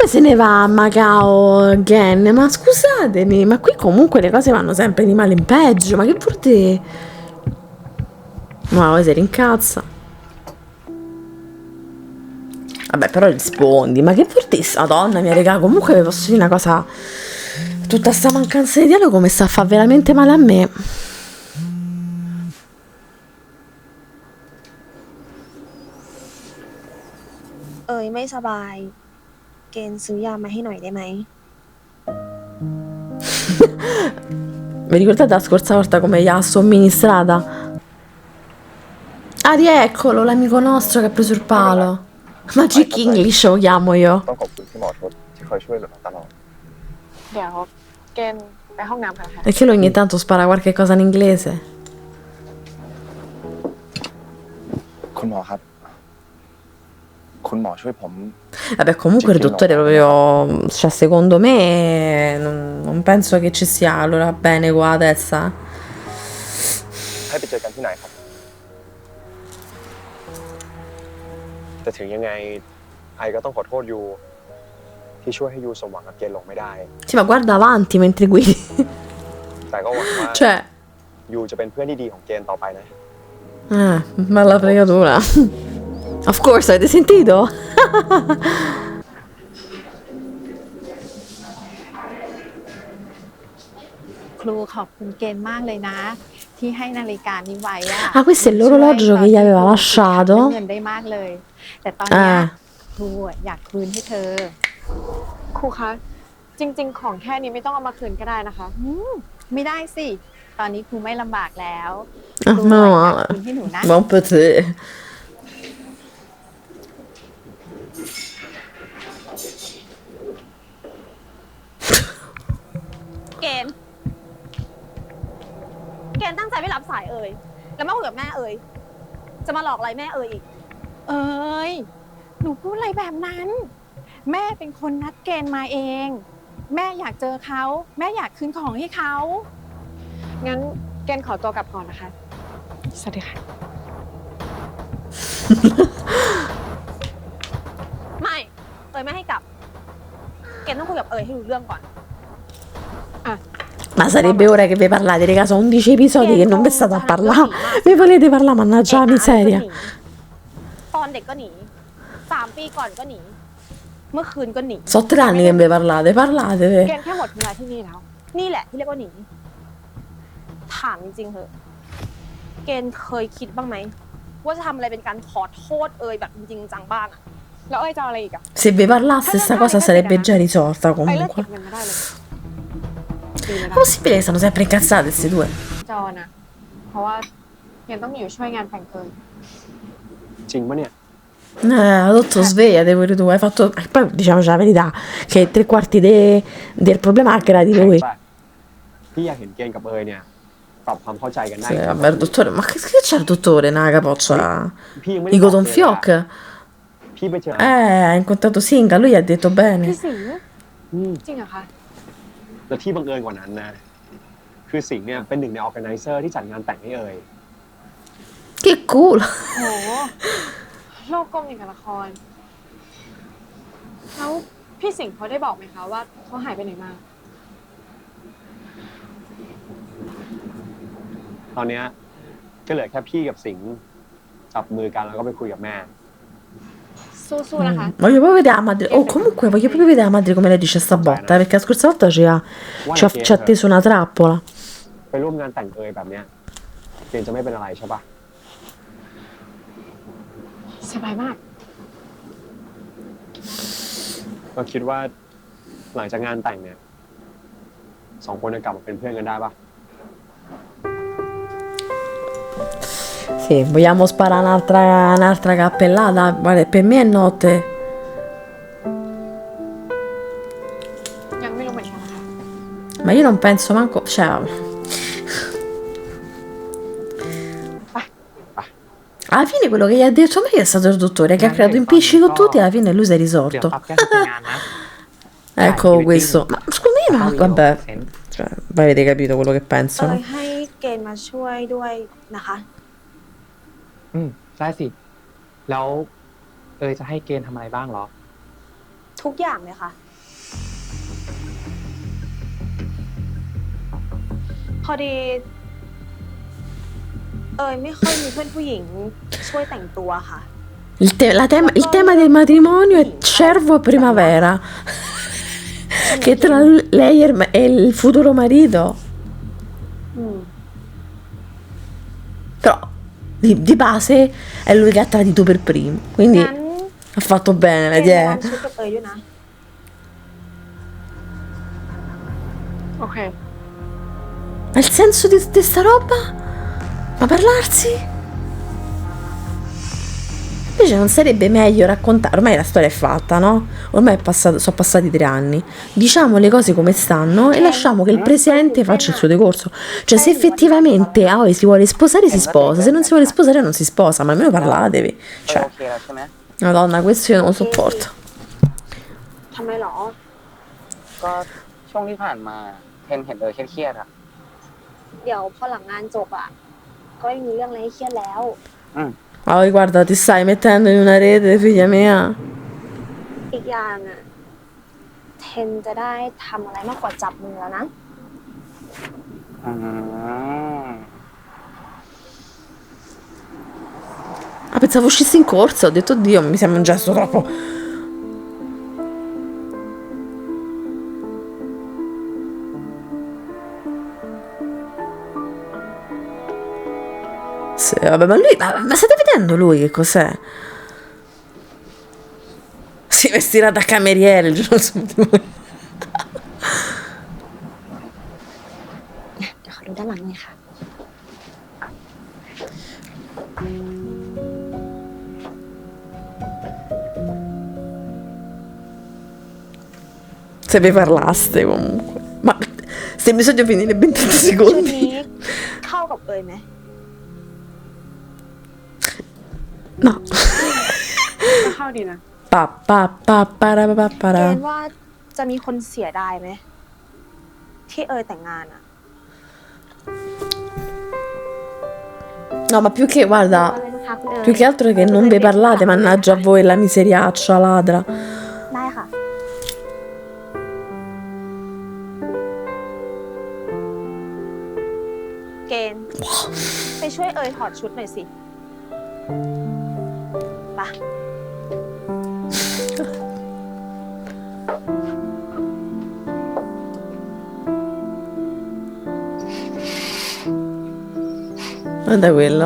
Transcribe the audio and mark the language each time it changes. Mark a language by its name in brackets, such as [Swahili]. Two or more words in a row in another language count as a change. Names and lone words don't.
[Italian] come se ne va a Macao Gen? Ma scusatemi, ma qui comunque le cose vanno sempre di male in peggio, ma che vuol dire? Ma poi si rincazza. Vabbè, però rispondi, ma che vuol dire? Madonna mia, raga, comunque vi posso dire una cosa, tutta sta mancanza di dialogo come sta a fare veramente male a me. [Thai] ไม่สบายเกณฑ์ซื้อยามาให้หน่อยได้ไหม [Italian] Vi ricordate la scorsa volta come gli ha somministrata? Ah, rieccolo, l'amico nostro che ha preso il palo. Magic English lo chiamo io. [Thai] ต้องขอบคุณที่หมอทศที่คอยช่วยเหลือเราตลอด เดี๋ยวเกณฑ์ไปห้องน้ำกันค่ะ [Italian] Perché lui ogni tanto spara qualche cosa in inglese. [Thai] คุณหมอครับ คุณหมอช่วยผม [Italian] Vabbè, comunque il dottore proprio, cioè secondo me non penso che ci sia allora bene qua la testa. [Thai] ให้ไปเจอกันที่ไหนครับ แต่ถึงยังไงไอก็ต้องขอโทษยูที่ช่วยให้ยูสมหวังกับเกณฑ์หลงไม่ได้ [Italian] Sì, ma guarda avanti mentre guidi. [Thai] แต่ก็หวังว่า [Italian] Cioè, [Thai] ยูจะเป็นเพื่อนที่ดีของกณฑ์ต่อไปนะ [Italian] bella fregatura. [English] Of course, [Italian] avete sentito? [Thai] ครูขอบคุณเกณฑ์มากเลยนะ ที่ให้นาฬิกานี้ไว้อะ [Italian] Ah, questo è l'orologio che gli aveva lasciato. [Thai] เงินได้มากเลย แต่ตอนเนี้ย [Italian] Ah. [Thai] ครูอะอยากคืนให้เธอ ครูคะจริง ๆ ของแค่นี้ไม่ต้องเอามาคืนก็ได้นะคะ ไม่ได้สิ ตอนนี้ครูไม่ลำบากแล้ว [Italian] Ah, [Thai] ครู [Italian] no, [Thai] อยากคืนให้หนูนะ [Italian] ma un po' te. [Thai] เกณฑ์ตั้งใจไม่รับสายเอ่ยแล้วมาคุยกับแม่เอ่ยจะมาหลอกอะไรแม่เอ่ยอีก เอ้ย หนูพูดอะไรแบบนั้น แม่เป็นคนนัดเกณฑ์มาเอง แม่อยากเจอเขา แม่อยากคืนของให้เขา งั้นเกณฑ์ขอตัวกลับก่อนนะคะ สวัสดีค่ะ ไม่เอ่ยไม่ให้กลับ เกณฑ์ต้องคุยกับเอ่ยให้รู้เรื่องก่อน [Italian] Ma sarebbe ora che vi parlate, raga, sono 11 episodi che non vi state a parlare. Vi volete parlare, mannaggia la miseria. [Thai] ตอนเด็กก็หนี3 ปีก่อนก็หนีเมื่อคืนก็หนี [Italian] So 3 anni che vi parlate, [Thai] เก [Italian] parlatevi. [Thai] ณฑ์แค่หมดเวลาที่นี่แล้ว นี่แหละที่เรียกว่าหนีถามจริงๆเหอะเกณฑ์เคยคิดบ้างไหมว่าจะทำอะไรเป็นการขอโทษเอ่ยแบบจริงๆจังบ้างอะ แล้วเอ้ยจะเอาอะไรอีกอะ [Italian] Se vi parlasse sta cosa sarebbe già risolta [Thai] ไอ้เลิกเก็ [Italian] comunque. [Thai] บเงินมาได้เลยดีเลยนะ [Italian] Possibile che stanno sempre incazzate questi due. [Thai] จอนะเพราะว่าเกณฑ์ต้องอยู่ช่วยงานแต่งเกิน จริงปะเนี่ย [Italian] Adotto svegliate pure tu, hai fatto. E poi diciamoci la verità, che 3/4 del problema è creati [Thai] แข็ง [Italian] lui. [Thai] ป่ะพี่อยากเห็นเกณฑ์กับเอยเนี่ยปรับความเข้าใจกันได้ [Italian] Sì, vabbè, il dottore, ma che c'ha il dottore nella capoccia? [Thai] พี่ยังไม่ได้ [Italian] I [Thai] บอก [Italian] cotton [Thai] เลย [Italian] fioc? [Thai] พี่ไปเจอ [Italian] Ha incontrato Singa, lui gli ha detto [Thai] พี่ [Italian] bene. [Thai] สิงห์ อืม จริงเหรอคะ แล้วที่บังเอิญกว่านั้นนะ คือสิงห์เนี่ยเป็นหนึ่งในออร์แกไนเซอร์ที่จัดงานแต่งให้เอย [Italian] Che culo! [Thai] โอ้โหโลกกลมอย่างกับละคร แล้วพี่สิงห์เขาได้บอกไหมคะว่าเขาหายไปไหนมา ตอนเนี้ยก็เหลือแค่พี่กับสิงห์จับมือกันแล้วก็ไปคุยกับแม่ สู้ๆนะคะ [Italian] Voglio proprio vedere la madre. Oh, comunque voglio proprio vedere la madre come lei dice sta botta. Perché la scorsa volta ci ha teso una trappola. [Thai] ไปร่วมงานแต่งเอยแบบเนี้ยเกณฑ์จะไม่เป็นอะไรใช่ปะ สบายมาก เราคิดว่าหลังจากงานแต่งเนี่ย2 คนจะกลับมาเป็นเพื่อนกันได้ปะ [Italian] Sì, vogliamo sparare un'altra cappellata? Guarda, per me è notte. [Thai] ยังไม่รู้เหมือนกันนะคะ [Italian] Ma io non penso manco. Cioè. Alla fine quello che gli ha detto me è stato il dottore che ha creato impicci con tutti e alla fine lui si è [Thai] เดี๋ยว [Italian] risolto. [Thai] ปรับแก้สถานการณ์นะ [Italian] Ecco questo. Ma secondo me, ma vabbè. Cioè, voi avete capito quello che [Thai] เอ่ [Italian] pensano. [Thai] ยให้เกณฑ์มาช่วยด้วยนะคะ ได้สิ แล้วจะให้เกณฑ์ทำอะไรบ้างเหรอ ทุทุกอย่างเลยค่ะ พอดี ไม่ค่อยมีเพื่อนผู้หญิงช่วยแต่งตัวค่ะ [Italian] Il tema del matrimonio è cervo e primavera. Che tra lei e il futuro marito. [Thai] อืม [Italian] Però di base è lui che ha tradito per primo. Quindi [Thai] งั้น [Italian] ha fatto bene, [Thai] เก [Italian] vedi, [Thai] ณฑ์วางชุดกับด้วยนะ โอเค [Italian] Ma il senso di sta roba? Ma parlarsi? Invece non sarebbe meglio raccontare, ormai la storia è fatta, no? Ormai sono passati 3 anni. Diciamo le cose come stanno e lasciamo che il presente faccia il suo decorso. Cioè, se effettivamente Aoi si vuole sposare, si sposa. Se non si vuole sposare, non si sposa. Ma almeno parlatevi. [Thai] โอ [Italian] Cioè, [Thai] เคแล้วใช่ไหม [Italian] Madonna, questo io non lo sopporto. [Thai] ทำไมหรอ ก็ช่วงที่ผ่านมาเห็นเครียดๆอ่ะ เดี๋ยวพอหลังงานจบอ่ะ ก็ไม่มีเรื่องอะไรให้เครียดแล้ว [Italian] Aoi, guarda, ti stai mettendo in una rete, figlia mia. [Thai] อีกอย่างอ่ะ เทนจะได้ทำอะไรมากกว่าจับมือแล้วนะ อืม [Italian] Ah, pensavo uscisse in corsa, ho detto, Dio, mi sembra un gesto troppo... Sì, vabbè, ma lui... Ma state vedendo lui che cos'è? Si vestirà da cameriere il giorno del suo matrimonio. [Thai] เดี๋ยวขอดูด้านหลังหน่อยค่ะ [Italian] Se vi parlaste comunque. Ma se bisogna finire ben 30 [Thai] ชุด [Italian] secondi. [Thai] นี้เข้ากับเอยไหม [Italian] No. [Thai] ก็เข้าดีนะ Pa pa pa para pa เก para. ณฑ์ว่าจะมีคนเสียดายไหม ที่เอยแต่งงานอ่ะ [Italian] No, ma più che, [Thai] อะไร [Italian] guarda, [Thai] นะคะคุณเอย [Italian] più che altro che non vi parlate, mannaggia a voi, la miseriaccia ladra. [Thai] ได้ค่ะ เกณฑ์ไปช่วยเอยถอดชุดหน่อยสิไป [Italian] Guarda quello.